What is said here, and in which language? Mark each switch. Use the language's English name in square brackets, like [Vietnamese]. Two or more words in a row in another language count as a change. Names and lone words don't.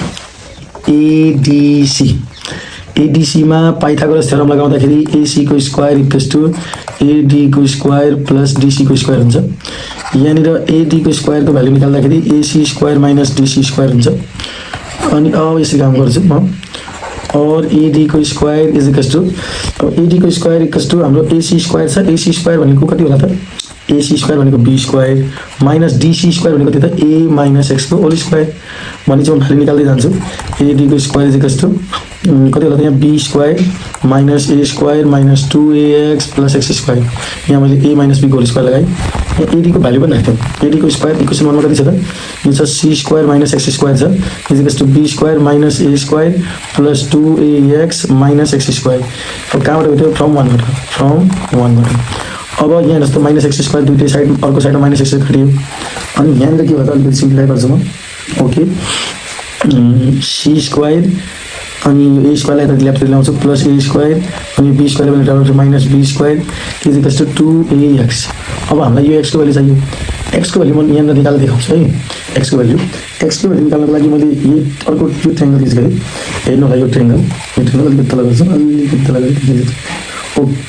[Nepali] एडीसी मा पाइथागोरस थ्योरम लगाउँदाखेरि एसी को [English] square equals to AD [Nepali] को [English] square plus DC [Nepali] को स्क्वायर हुन्छ। यहाँनिर एडी को स्क्वायर को भ्यालु निकाल्दाखेरि [English] AC square minus DC square [Nepali] हुन्छ। अनि अब यसरी काम गर्छु म और एडी को [English] square is equals to [Nepali] अब एडी को [English] square equals to [Nepali] हाम्रो [English] AC square [Nepali] छ [English] AC square [Nepali] भनेको कति होला त [English] AC square [Nepali] भनेको [English] B square minus DC [Nepali] स्क्वायर भनेको त्यो त [English] A minus X [Nepali] को [English] whole square [Nepali] भने चाहिँ म भ्यालु निकाल्दै जान्छु एडी को [English] square is equals to [Nepali] कति होला त यहाँ बी [English] square minus A square minus 2ax plus X square [Nepali] यहाँ मैले [English] A minus B [Nepali] को [English] whole square [Nepali] लगाएँ यहाँ एडी को भ्यालु पनि राख्थ्यौँ एडी को [English] square equation [Nepali] 1 मा कति छ त यो छ [English] C square minus X square [Nepali] छ [English] is equals to B square minus A square plus 2ax minus X square [Nepali] अब कहाँबाट भेट्यो फ्रम 1 बाट अब यहाँ जस्तो [English] minus X square [Nepali] दुईटै साइड अर्को साइडमा [English] minus X [Nepali] घट्यो अनि यहाँनिर के भयो त अलिकति सिम्प्लिफाई गर्छु म [English] OK C square [Nepali] अनि ए स्क्वायरलाई यता लेफ्टतिर ल्याउँछु [English] plus A square [Nepali] अनि [English] B square [Nepali] भने [English] minus B square is equals to 2ax [Nepali] अब हामीलाई यो एक्सको भ्यालु चाहियो एक्सको भ्यालु म यहाँनिर निकालेर देखाउँछु है एक्सको भ्यालु निकाल्नको लागि मैले यो अर्को यो [English] triangle use [Nepali] गरेँ हेर्नु होला यो ट्रायंगल अलिकति तल गर्छु अलिकति तल गरेँ